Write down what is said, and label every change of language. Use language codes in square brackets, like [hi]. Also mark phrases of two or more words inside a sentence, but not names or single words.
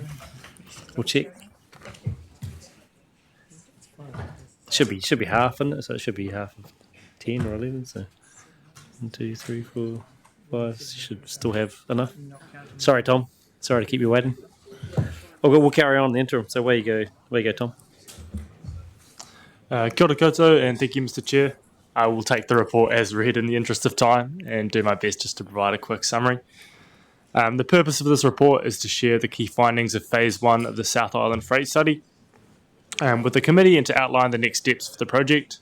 [en] We'll check. Should be half, isn't it? So it should be half of 10 or 11. So 1, 2, 3, 4, 5. Should still have enough. Sorry, Tom. Sorry to keep you waiting. We'll carry on the interim. So where you go, Tom? [mi] Kia ora koutou, [en] and thank you, Mr. Chair. I will take the report as read in the interest of time and do my best just to provide a quick summary. The purpose of this report is to share the key findings of Phase 1 of the South Island Freight Study with the committee and to outline the next steps for the project.